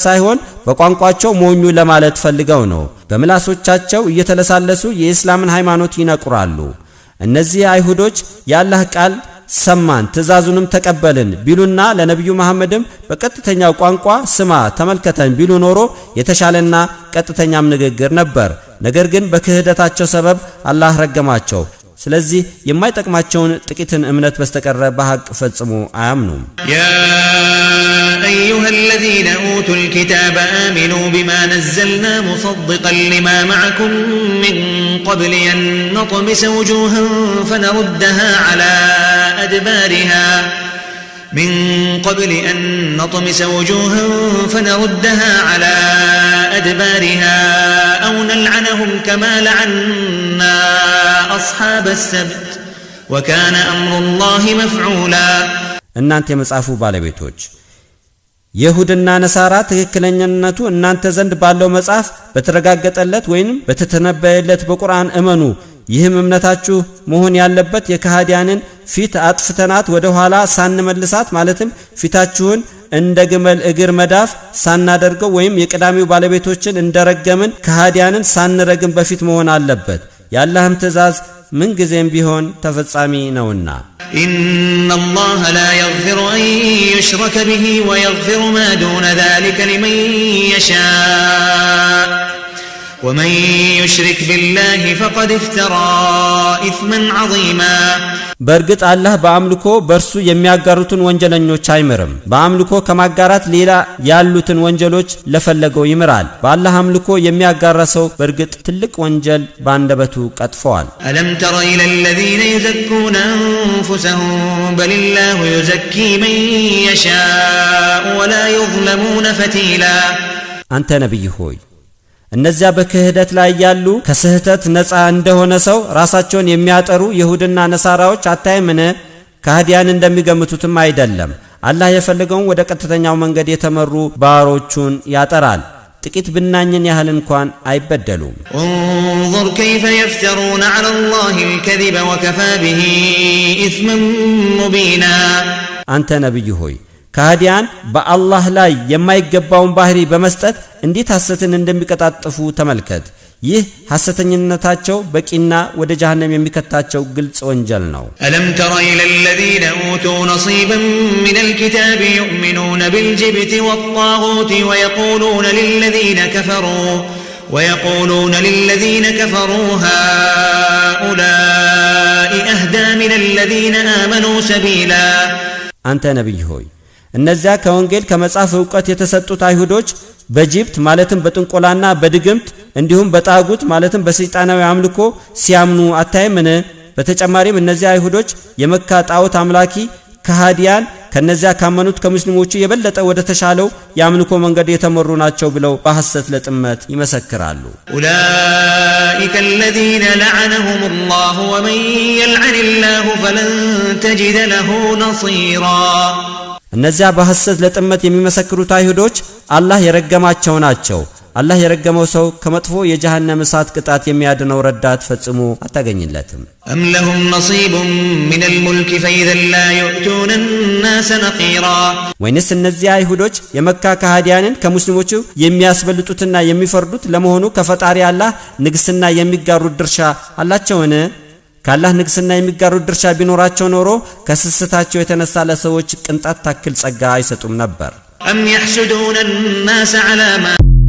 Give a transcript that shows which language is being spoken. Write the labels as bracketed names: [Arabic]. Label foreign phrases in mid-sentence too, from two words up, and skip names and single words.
[Amharic] ሳይሆን በቋንቋቸው ሞኙ ለማለት ፈልገው ነው። በምላሶቻቸው እየተለሳለሱ የኢስላምን ሃይማኖት ይነቁራሉ። እነዚህ አይሁዶች የአላህ ቃል ሰማን ትእዛዙንም ተቀበልን ቢሉና ለነብዩ መሐመድም በቀጥተኛው ቋንቋ ስማ ተመልከተን ቢሉ ኖሮ የተሻለና ቀጥተኛም ንግግር ነበር። ነገር ግን በክህደታቸው ሰበብ አላህ ረገማቸው። ስለዚህ የማይጠቅማቸውን ጥቂትን እምነት በስተቀረ በሐቅ ፈጽሞ አያምኑም። [Arabic] يا أيها الذين أوتوا الكتاب آمنوا بما نزلنا مصدقا لما معكم من قبل أن نطمس وجوها فنردها على أدبارها أو نلعنهم كما لعنا أصحاب السبت وكان أمر الله مفعولا [Amharic] እናንተ የመጽሐፉ ባለቤቶች ይሁድና ነሳራ ትክክለኛነቱ እናንተ ዘንድ ባለው መጽሐፍ በተረጋገጠለት ወይንም በተተነበየለት በቁርአን እመኑ። ይህም እምነታችሁ መሆን ያለበት የከሃዲያንን ፊት አጥፍተናት ወደ ኋላ ሳንመልሳት ማለትም ፊታችሁን እንደ ግመል እግር መዳፍ ሳናደርገው ወይም የቀዳሚው ባለቤቶችን እንደረገምን ከሃዲያንን ሳንረግም በፊት መሆን አለበት። ያላህም ትእዛዝ ምን ጊዜም ቢሆን ተፈጻሚ ነውና። [Arabic] إن الله لا يغفر أن يشرك به ويغفر ما دون ذلك لمن يشاء ومن يشرك بالله فقد افترى إثما عظيما [Amharic] በርግጥ አላህ በአምልኮ በርሱ የሚያጋሩትን ወንጀለኞች አይምርም። በአምልኮ ከማጋራት ሌላ ያሉትን ወንጀሎች ለፈለገው ይምራል። በአላህ አምልኮ የሚያጋራ ሰው በርግጥ ትልቅ ወንጀል ባንደበቱ ቀጥፈዋል። [Arabic] ألم تر إلى الذين يزكون أنفسهم بل الله يزكي من يشاء ولا يظلمون فتيلا [Amharic] አንተ ነብይ ሆይ እነዚያ በክህደት ላይ ያሉ ከስህተት ነፃ እንደሆነ ሰው ራሳቸውን የሚያጠሩ ይሁድና ነሳራዎች አታይምን? ከሃዲያን እንደሚገምቱትም አይደለም። አላህ የፈለገውን ወደ ቀጥተኛው መንገድ የተመሩ ባሮቹን ያጠራል። ጥቂት ብናኝን ያህል እንኳን አይበደሉም። [Arabic] انظر كيف يفترون على الله الكذب وكفى به إثما مبينا [Amharic] አንተ ነብይ ሆይ ከሃዲያን በአላህ ላይ የማይገባውን ባህሪ በመስጠት እንዴት ሐሰትን እንደሚቀጣጥፉ ተመልከት። ይህ ሐሰተኝነታቸው በቂና ወደ ጀሃነም የሚከታቸው ግልጽ ወንጀል ነው። [Arabic] ألم تر إلى الذين أوتوا نصيبا من الكتاب يؤمنون بالجبت والطاغوت ويقولون للذين كفروا هؤلاء أهدى من الذين آمنوا سبيلا [Amharic] አንተ ነብይ ሆይ እነዚያ ከወንጌል ከመጽሐፍ ዕውቀት የተሰጡት አይሁዶች በጅብት ማለትም በጥንቆላና በድግምት እንዲሁም በጣጉት ማለትም በሰይጣናዊ አምልኮ ሲያምኑ አታይምን? በተጨማሪም እነዚያ አይሁዶች የመካ ጣዖት አምላኪ ከሃዲያን ከነዚያ ካመኑት ከሙስሊሞቹ የበለጠ ወደ ተሻለው የአምልኮ መንገድ የተመሩ ናቸው ብለው በሐሰት ለጥመት ይመሰክራሉ። [Arabic] أولئك الذين لعنهم الله ومن يلعن الله فلن تجد له نصيرا [Amharic] እነዚያ በሐሰት ለጥመት የሚመሰክሩት አይሁዶች አላህ የረገማቸው ናቸው። አላህ የረገመው ሰው ከመጥፎ የጀሃነም እሳት ቅጣት የሚያድነው ረዳት ፈጽሞ አታገኝለትም። [Arabic] أم لهم نصيب من الملك فإذا لا يؤتون الناس نقيرا [Amharic] ወይንስ እነዚያ አይሁዶች የመካ ከሃዲያንን ከሙስሊሞቹ የሚያስበልጡትና የሚፈርዱት ለመሆኑ ከፈጣሪ አላህ ንግስና የሚጋሩት ድርሻ አላቸውን? ካላህ ንግስና የሚጋሩት ድርሻ ቢኖራቸው ኖሮ ከስስታቸው የተነሳ ለሰዎች ቅንጣት ታክል ጸጋ አይሰጡም ነበር። [Arabic] أم يحسدون الناس على ما